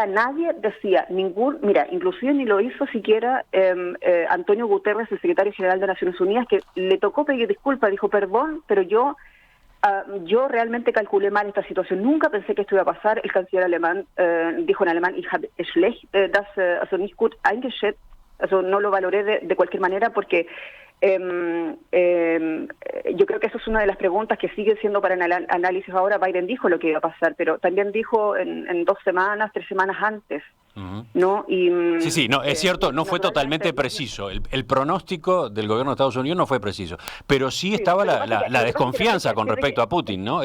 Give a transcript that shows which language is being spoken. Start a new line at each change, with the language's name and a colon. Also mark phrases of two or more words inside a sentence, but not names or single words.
Spanish: Nadie decía, inclusive ni lo hizo siquiera Antonio Guterres, el secretario general de Naciones Unidas, que le tocó pedir disculpas, dijo, perdón, pero yo realmente calculé mal esta situación. Nunca pensé que esto iba a pasar. El canciller alemán dijo en alemán,
German: ich habe schlecht das also nicht gut eingeschätzt,
Spanish: no lo valoré de cualquier manera porque yo creo que eso es una de las preguntas que sigue siendo para el análisis ahora. Biden dijo lo que iba a pasar, pero también dijo en 2 semanas, 3 semanas antes. ¿No? Y, sí, no, es cierto, no fue totalmente preciso. El pronóstico del gobierno de Estados Unidos no fue preciso, pero sí estaba la desconfianza con respecto a Putin, ¿no?